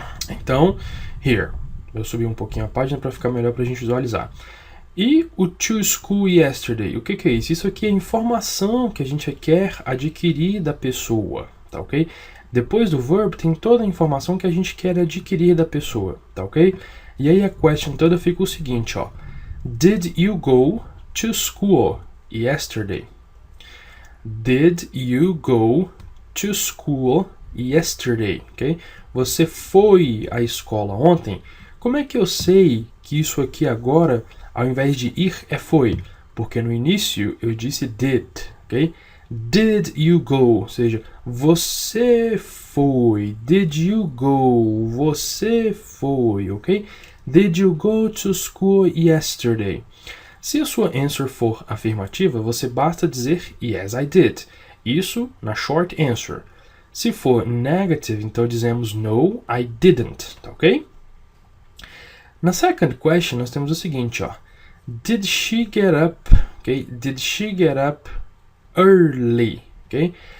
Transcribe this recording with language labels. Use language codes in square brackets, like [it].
[pt] Então, here, eu subi um pouquinho a página para ficar melhor para a gente visualizar. E o [en] to school yesterday, [pt] o que é isso? Isso aqui é informação que a gente quer adquirir da pessoa, tá ok? Depois do verb tem toda a informação que a gente quer adquirir da pessoa, tá ok? E aí a question toda fica o seguinte, ó. [en] Did you go to school yesterday? Did you go to school yesterday? [pt] Ok? Você foi à escola ontem? Como é que eu sei que isso aqui agora, ao invés de ir, é foi? Porque no início eu disse did, ok? [en] Did you go? [pt] Ou seja, você foi. [en] Did you go? [pt] Você foi, ok? [en] Did you go to school yesterday? [pt] Se a sua answer for afirmativa, você basta dizer [en] yes, I did. [pt] Isso na short answer. Se for negative, então dizemos [en] no, I didn't, [pt] tá ok? Na second question, nós temos o seguinte, ó. [en] Did she get up? Okay? Did she get up early? Okay?